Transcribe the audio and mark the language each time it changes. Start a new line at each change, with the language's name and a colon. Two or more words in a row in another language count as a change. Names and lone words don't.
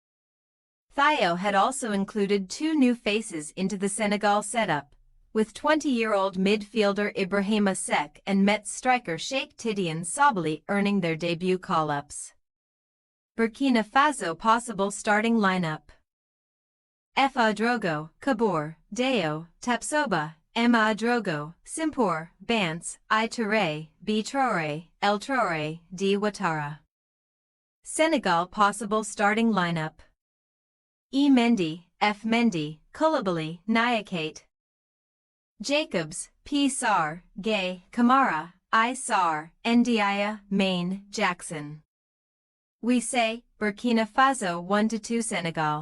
English: Thiaw had also included 2 new faces into the Senegal setup, with 20-year-old midfielder Ibrahima Seck and Metz striker Cheikh Tidiane Sabaly earning their debut call-ups. Burkina Faso possible starting lineup: Ouedraogo, Kabor, Deo, Tapsoba, Emma Drogo, Simpor, Bance, I Touré, B Traoré, El Traoré, D Ouattara. Senegal possible starting lineup: E Mendy, F Mendy, Koulibaly, Niakate. Jacobs, P Sarr, Gay, Kamara, I Sarr, Ndiaye, Main, Jackson. We say, Burkina Faso 1-2 Senegal.